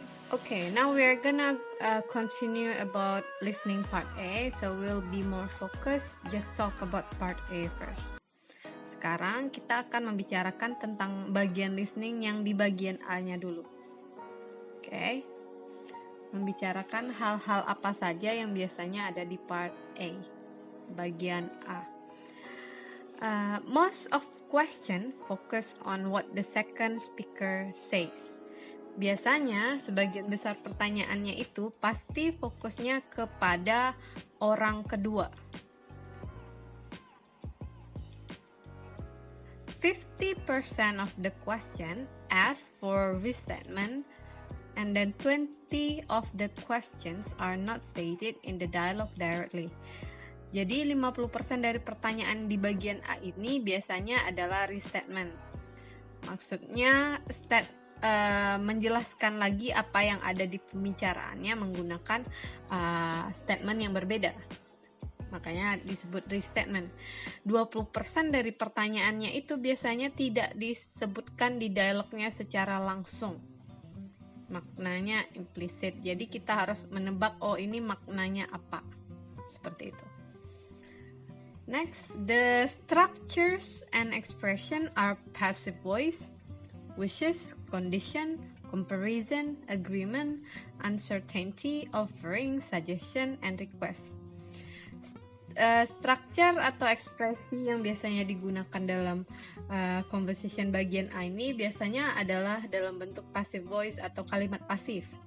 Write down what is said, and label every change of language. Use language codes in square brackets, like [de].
[en] Okay, now we are gonna continue about listening part A, so we'll be more focused. Just talk about part A first. [id] Sekarang kita akan membicarakan tentang bagian listening yang di bagian A-nya dulu. Okay. Membicarakan hal-hal apa saja yang biasanya ada di part A, bagian A. [en] Most of question focus on what the second speaker says. [id] Biasanya sebagian besar pertanyaannya itu pasti fokusnya kepada orang kedua. [en] 50% of the question asks for restatement, and then 20 of the questions are not stated in the dialogue directly. [id] Jadi 50% dari pertanyaan di bagian A ini biasanya adalah restatement. Maksudnya menjelaskan lagi apa yang ada di pembicaraannya menggunakan statement yang berbeda. Makanya disebut restatement. 20% dari pertanyaannya itu biasanya tidak disebutkan di dialognya secara langsung. Maknanya implisit. Jadi kita harus menebak, oh ini maknanya apa. Seperti itu. [en] Next, the structures and expression are passive voice, wishes, condition, comparison, agreement, uncertainty, offering, suggestion, and request. [id] Structure atau ekspresi yang biasanya digunakan dalam conversation bagian A ini biasanya adalah dalam bentuk passive voice atau kalimat pasif,